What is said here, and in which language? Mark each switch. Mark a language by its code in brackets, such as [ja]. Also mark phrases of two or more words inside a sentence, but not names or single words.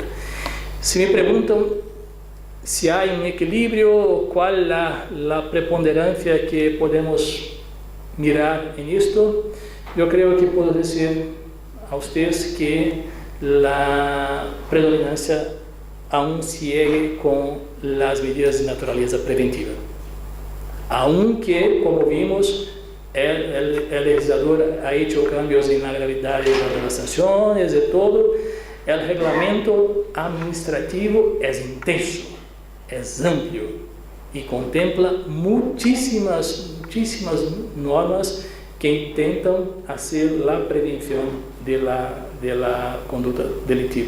[pt] Se me perguntam se há um equilíbrio, qual a preponderância que podemos mirar nisto, eu creio que posso dizer a vocês que a predominância [es] aún sigue [pt] com as medidas de natureza preventiva. Aunque, como vimos, o legislador [es] ha hecho cambios [pt] na gravidade das sanções e todo, o regulamento administrativo é intenso, é amplo e contempla muitíssimas normas que intentam fazer a prevenção da conduta delitiva.